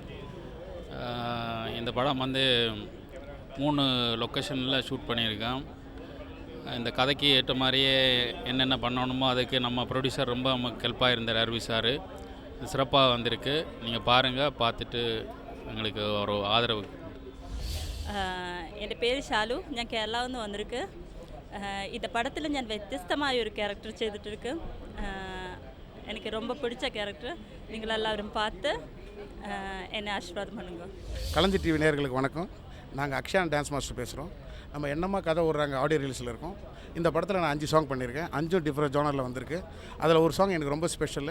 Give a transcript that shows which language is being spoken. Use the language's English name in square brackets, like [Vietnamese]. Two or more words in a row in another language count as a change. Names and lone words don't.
[Tamil] இந்த படம் வந்து 3 [English] location shoot [Tamil] பண்ணியிருக்கேன். இந்த கதைக்கு ஏற்ற மாதிரியே என்னென்ன பண்ணணுமோ அதுக்கு நம்ம ப்ரொடியூசர் ரொம்ப நமக்கு ஹெல்ப்பாக இருந்தார் அருவி சார். சிறப்பாக வந்திருக்கு. நீங்கள் பாருங்கள், பார்த்துட்டு எங்களுக்கு ஒரு ആദരവ്. [Malayalam] എൻ്റെ പേര് ഷാലു. ഞാൻ കേരളത്തിൽ നിന്ന് വന്നിരിക്ക്. [Tamil] இந்த படத்தில் [Malayalam] ഞാൻ വ്യത്യസ്തമായ ഒരു ക്യാരക്ടർ ചെയ്തിട്ടിருக்கு. [Tamil] எனக்கு ரொம்ப பிடிச்ச கேரக்டர். நீங்கள் எல்லாரும் பார்த்து என்னை ஆசீர்வாதம் பண்ணுங்க. கலைஞர் டிவி நேயர்களுக்கு வணக்கம். நாங்கள் அக்ஷயான் [English] dance master [Tamil] பேசுகிறோம். நம்ம என்னம்மா கதை விடுறாங்க [English] audio release [Tamil] இருக்கோம். இந்த படத்தில் நான் 5 சாங் பண்ணியிருக்கேன். 5 [English] different genre [Tamil] வந்திருக்கு. அதில் ஒரு சாங் எனக்கு ரொம்ப ஸ்பெஷலு.